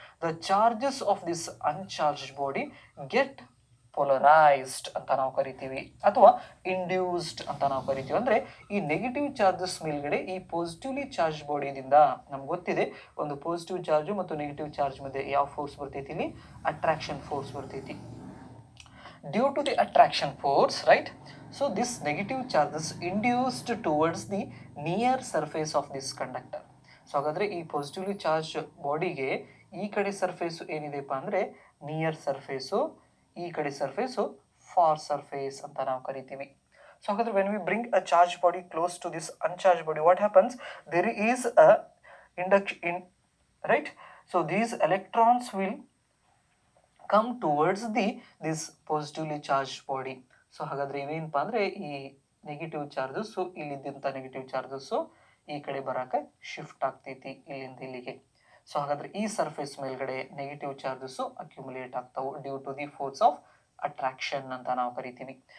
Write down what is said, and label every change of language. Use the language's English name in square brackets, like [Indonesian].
[English] The charges of this uncharged body get polarized [Kannada] ಅಂತ ನಾವು ಕರಿತೀವಿ, ಅಥವಾ ಇಂಡ್ಯೂಸ್ಡ್ ಅಂತ ನಾವು ಕರಿತೀವಿ. ಅಂದ್ರೆ ಈ ನೆಗೆಟಿವ್ ಚಾರ್ಜಸ್ ಮೇಲ್ಗಡೆ ಈ ಪಾಸಿಟಿವ್ಲಿ ಚಾರ್ಜ್ ಬಾಡಿದಿಂದ ನಮ್ಗೆ ಗೊತ್ತಿದೆ, ಒಂದು ಪಾಸಿಟಿವ್ ಚಾರ್ಜ್ ಮತ್ತು ನೆಗೆಟಿವ್ ಚಾರ್ಜ್ ಮಧ್ಯೆ ಯಾವ ಫೋರ್ಸ್ ಬರ್ತೈತಿ, ಇಲ್ಲಿ ಅಟ್ರಾಕ್ಷನ್ ಫೋರ್ಸ್ ಬರ್ತೈತಿ. [English] Due to the attraction force, right, so this negative charges induced towards the near surface of this conductor. [Kannada] So ಹಾಗಾದ್ರೆ ಈ ಪಾಸಿಟಿವ್ಲಿ ಚಾರ್ಜ್ ಬಾಡಿಗೆ ಈ ಕಡೆ ಸರ್ಫೇಸು ಏನಿದೆಪ್ಪ ಅಂದ್ರೆ ನಿಯರ್ ಸರ್ಫೇಸು, ಈ ಕಡೆ ಸರ್ಫೇಸು ಫಾರ್ ಸರ್ಫೇಸ್ ಅಂತ ನಾವು ಕರಿತೀವಿ. ಸೊ ಹಾಗಾದ್ರೆ [English] when we bring a charged body close to this uncharged body, what happens, there is a induction, right, so these electrons will come towards this positively charged body. [Kannada] So ಹಾಗಾದ್ರೆ ಇವೇನಪ್ಪ ಅಂದ್ರೆ ಈ negative charges, ಇಲ್ಲಿದ್ದಂಥ negative charges ಈ ಕಡೆ ಬರಕ್ಕೆ shift ಆಗ್ತೈತಿ, ಇಲ್ಲಿಂದ ಇಲ್ಲಿಗೆ. So ಹಾಗಾದ್ರೆ ಈ ಸರ್ಫೇಸ್ ಮೇಲ್ಗಡೆ negative charges accumulate ಆಗ್ತಾವು [English] due to the force of attraction [Kannada] ಅಂತ ನಾವು ಕರಿತೀವಿ.